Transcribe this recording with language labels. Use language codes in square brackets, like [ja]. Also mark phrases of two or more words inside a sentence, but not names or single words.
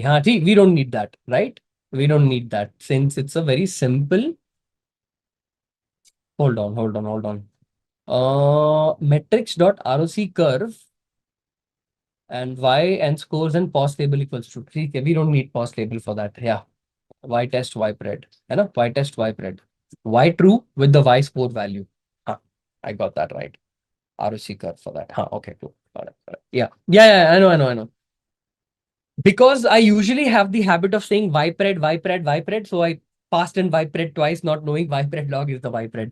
[hi] हाँ, जी, [en] we don't need that, right? We don't need that since it's a very simple. Hold on. Metrics.roc curve and y and scores and pause label equals to 3. We don't need pause label for that. Yeah. Y test, Y pred. [hi] है ना? [en] Y test, Y pred. Y true with the Y score value. I got that right. ROC curve for that. Okay, cool. Got it. Yeah, I know. Because I usually have the habit of saying Y pred, so I passed in Y pred twice, not knowing Y pred log is the Y pred.